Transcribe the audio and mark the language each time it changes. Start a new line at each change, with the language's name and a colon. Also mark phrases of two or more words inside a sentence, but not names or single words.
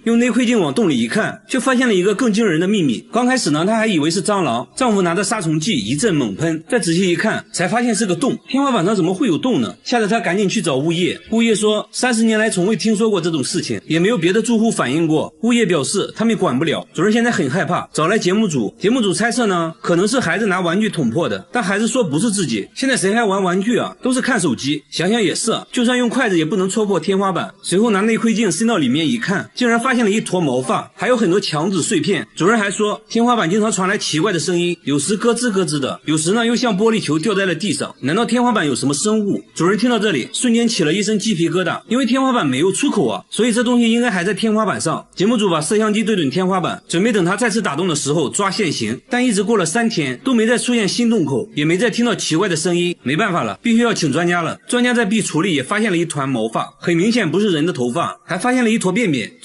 Chinese: 用內窺鏡往洞裡一看，卻發现了一個更驚人的秘密。剛開始呢，他還以為是蟑螂，丈夫拿着殺蟲劑一陣猛噴，再仔細一看，才發現是個洞。天花板上怎麼會有洞呢？嚇得他趕緊去找物業。物業說30年來從未聽說過這種事情，也沒有別的住戶反映過。物業表示他們管不了，主人現在很害怕，找來節目組。節目組猜測呢，可能是孩子拿玩具捅破的，但孩子說不是自己。現在誰還玩玩具啊？都是看手機。想想也是，就算用筷子也不能戳破天花板。隨後拿内窺鏡伸到裡面一看，竟然發現了一坨毛髮，還有很多牆紙碎片。主人還說，天花板經常傳來奇怪的聲音，有時咯吱咯吱的，有時呢又像玻璃球掉在了地上。難道天花板有什麼生物？主人聽到這裡，瞬間起了一身雞皮疙瘩，因為天花板沒有出口啊，所以這東西應該還在天花板上。節目組把攝像機對準天花板，準備等它再次打洞的時候抓現行，但一直過了3天都沒再出現新洞口，也沒再聽到奇怪的聲音。沒辦法了，必須要請專家了。專家在壁櫥裡也發現了一團毛髮，很明顯不是人的頭髮，還發現了一坨便便。